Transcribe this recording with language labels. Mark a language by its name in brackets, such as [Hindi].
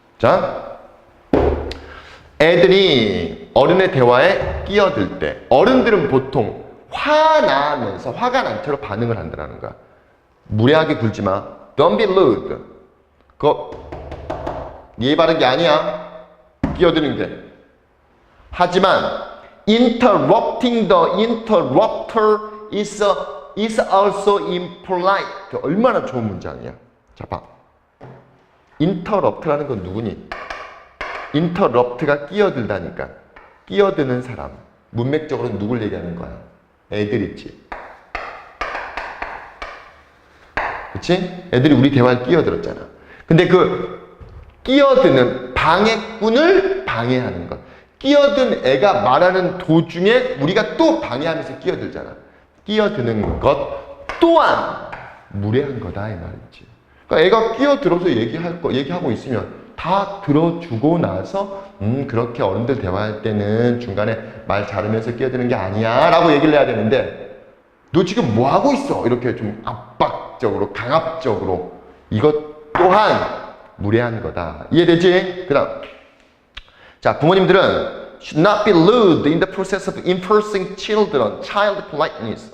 [Korean] 자, 애들이 어른의 대화에 끼어들 때 어른들은 보통 화나면서 화가 난 채로 반응을 한다는 거야. 무례하게 굴지 마. [English] Don't be rude. [Korean] 그거 예의 바른 게 아니야. 끼어드는 게. 하지만 [English] interrupting the interrupter is also impolite. [Korean] 얼마나 좋은 문장이야. 자, 봐. interrupt라는 건 누구니? interrupt가 끼어들다니까. 끼어드는 사람. 문맥적으로 누굴 얘기하는 거야? 애들 있지. 그치? 애들이 우리 대화에 끼어들었잖아. 근데 그 끼어드는 방해꾼을 방해하는 것. 끼어든 애가 말하는 도중에 우리가 또 방해하면서 끼어들잖아. 끼어드는 것 또한 무례한 거다 이 말이지. 그러니까 애가 끼어들어서 얘기하고 있으면 다 들어주고 나서 그렇게 어른들 대화할 때는 중간에 말 자르면서 끼어드는 게 아니야 라고 얘기를 해야 되는데 너 지금 뭐 하고 있어? 이렇게 좀 압박적으로 강압적으로 이것 또한 무례한 거다. 이해되지? 그 다음 자, 부모님들은 [English] should not be rude in the process of enforcing child politeness.